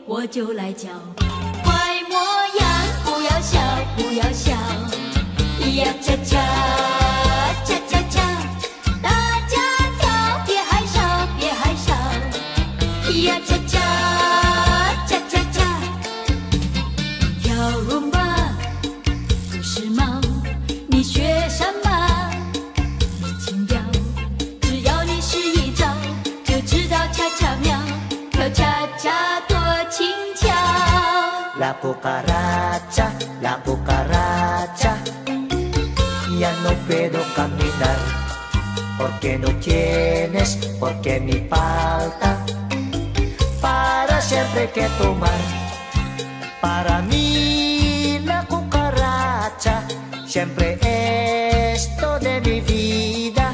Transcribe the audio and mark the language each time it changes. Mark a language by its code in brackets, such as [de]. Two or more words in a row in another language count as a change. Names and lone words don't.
[zh] 就来教。坏模样不要笑，不要笑，呀恰恰恰恰恰，大家跳，别害臊，别害臊，呀恰恰恰恰恰，跳rumba不时髦，你学什么？没情调，只要你试一招，就知道恰恰妙，跳恰恰多轻巧。 [es] La cucaracha, ya no puedo caminar, porque no tienes, porque me falta, para siempre que tomar. Para mí la cucaracha siempre es toda mi vida.